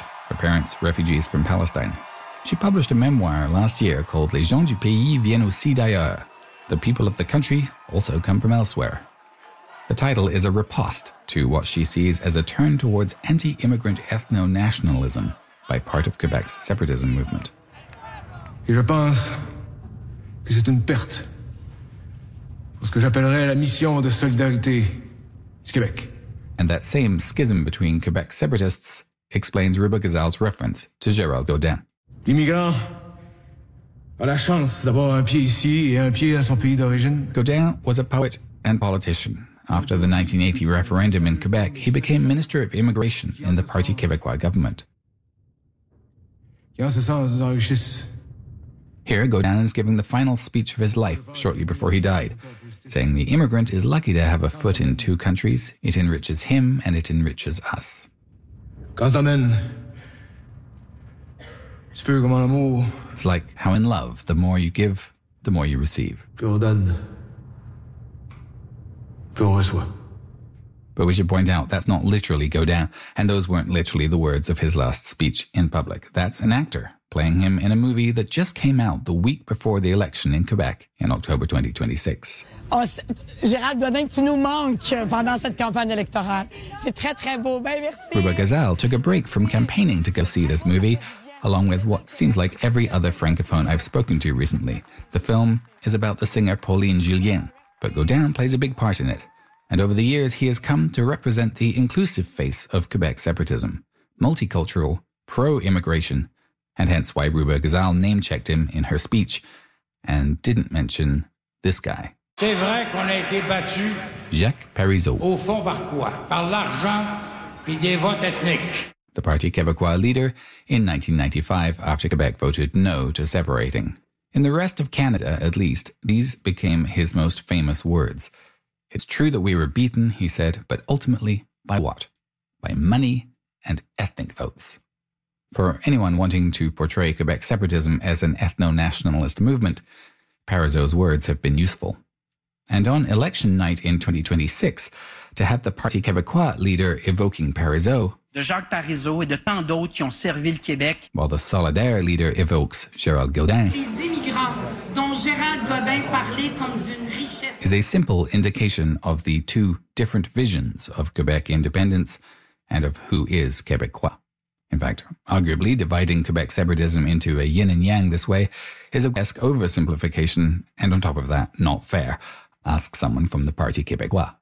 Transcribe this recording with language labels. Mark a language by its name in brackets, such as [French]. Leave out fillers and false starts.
[English] Her parents, refugees from Palestine. She published a memoir last year called [French] Les gens du pays viennent aussi d'ailleurs, [English] the people of the country also come from elsewhere. The title is a riposte to what she sees as a turn towards anti-immigrant ethno-nationalism by part of Quebec's separatism movement. [French] Et je pense que c'est une perte pour ce que j'appellerais la mission de solidarité du Québec. [English] And that same schism between Quebec separatists explains Ruba Gazal's reference to Gérald Godin. [French] L'immigrant a la chance d'avoir un pied ici et un pied à son pays d'origine. [English] Godin was a poet and politician. After the 1980 referendum in Quebec, he became Minister of Immigration in the Parti Québécois government. Here, Godin is giving the final speech of his life shortly before he died, saying the immigrant is lucky to have a foot in two countries. It enriches him and it enriches us. It's like how in love, the more you give, the more you receive. But we should point out, that's not literally Godin, and those weren't literally the words of his last speech in public. That's an actor playing him in a movie that just came out the week before the election in Quebec in October 2026. [French] Oh, Gérald Godin, tu nous manques pendant cette campagne électorale. C'est très, très beau. Ben, merci. [English] Ruba Gazal took a break from campaigning to go see this movie, along with what seems like every other francophone I've spoken to recently. The film is about the singer Pauline Julien. But Godin plays a big part in it. And over the years, he has come to represent the inclusive face of Quebec separatism. Multicultural, pro-immigration, and hence why Ruba Gazal name-checked him in her speech and didn't mention this guy. [French] C'est vrai qu'on a été battu. Jacques Parizeau. Au fond, par quoi? Par l'argent puis des votes ethniques. [English] The Parti Québécois leader in 1995 after Quebec voted no to separating. In the rest of Canada, at least, these became his most famous words. It's true that we were beaten, he said, but ultimately, by what? By money and ethnic votes. For anyone wanting to portray Quebec separatism as an ethno-nationalist movement, Parizeau's words have been useful. And on election night in 2026, to have the Parti Québécois leader evoking Parizeau, [French] de Jacques Parizeau et de tant d'autres qui ont servi le Québec. [English] While the Solidaire leader evokes Gérald Godin. [French] Les immigrants dont Gérald Godin parlait comme d'une richesse. [English] Is a simple indication of the two different visions of Quebec independence and of who is Québécois. In fact, arguably dividing Quebec separatism into a yin and yang this way is a grotesque oversimplification and on top of that, not fair. Ask someone from the Parti Québécois.